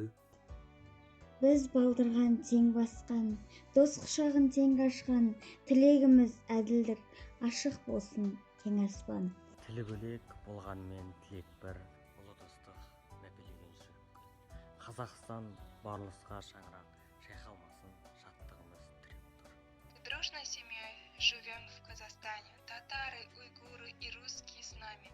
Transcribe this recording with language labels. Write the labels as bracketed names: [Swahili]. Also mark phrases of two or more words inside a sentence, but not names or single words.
[Kazakh] Біз балдырған тең басқан, дос құшағын тең ашқан, тілегіміз әділдік, ашық болсын кең аспан. Тілі бөлек болғанмен тілек бір, ұлы достық мәпелеген жүрек. Қазақстан барлысқа шаңырақ шайқалмасын, шаттығымыз тірек тұр. [Russian] Дружной семьей живем в Казахстане, татары, уйгуры и русские с нами.